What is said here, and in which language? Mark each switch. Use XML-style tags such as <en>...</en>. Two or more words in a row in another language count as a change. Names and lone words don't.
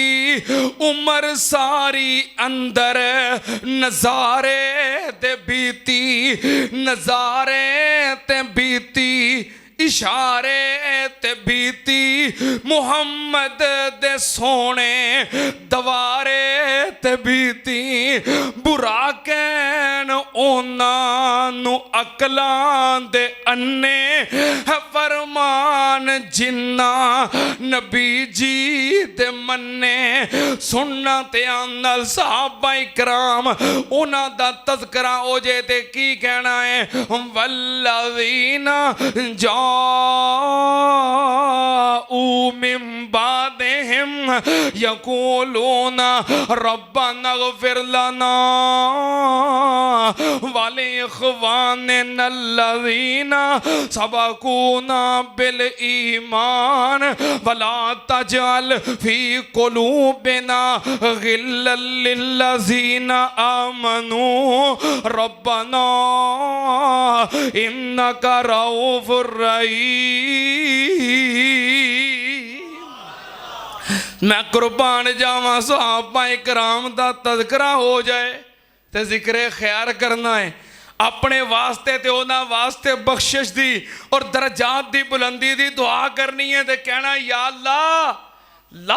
<pa>ਉਮਰ ਸਾਰੀ ਅੰਦਰ ਨਜ਼ਾਰੇ ਤੇ ਬੀਤੀ ਨਜ਼ਾਰੇ ਤੇ ਬੀਤੀ ਇਸ਼ਾਰੇ ਤੇ ਬੀਤੀ ਮੁਹੰਮਦ ਦੇ ਸੋਹਣੇ ਦੁਆਰੇ ਤੇ ਬੀਤੀ ਬੁਰਾ ਕਹਿਣ ਓਨ੍ਹਾਂ ਅਕਲਾਂ ਦੇ ਅੰਨ੍ਹੇ ਫ਼ਰਮਾਨ ਜਿਨ੍ਹਾਂ ਨਬੀ ਜੀ ਦੇ ਮੰਨੇ ਸੁਣਨਾ ਤੇ ਆਨਲ ਸਹਾਬਾ ਇਕਰਾਮ ਉਨ੍ਹਾਂ ਦਾ ਤਜ਼ਕਿਰਾ ਹੋ ਜੇ ਤੇ ਕੀ ਕਹਿਣਾ ਹੈ ਵੱਲਜ਼ੀਨਾ</pa> <ar>جاءوا من بعدهم يقولون ربنا اغفر لنا ولإخواننا الذين سبقونا بالإيمان ولا تجعل في قلوبنا غلا للذين آمنوا ربنا إنك رؤوف</ar> <pa>ਮੈਂ ਕੁਰਬਾਨ ਜਾਵਾਂ ਸਹਾਬਾ ਇਕਰਾਮ ਦਾ ਤਜ਼ਕਿਰਾ ਹੋ ਜਾਏ ਤੋ ਜ਼ਿਕਰ ਖ਼ੈਰ ਕਰਨਾ ਹੈ ਆਪਣੇ ਵਾਸਤੇ ਤੇ ਉਨ੍ਹਾਂ ਵਾਸਤੇ ਬਖ਼ਸ਼ਿਸ਼ ਦੀ ਔਰ ਦਰਜਾਤ ਦੀ ਬੁਲੰਦੀ ਦੀ ਦੁਆ ਕਰਨੀ ਹੈ ਤੇ ਕਹਿਣਾ ਯਾ ਅੱਲ੍ਹਾ ਲਾ</pa>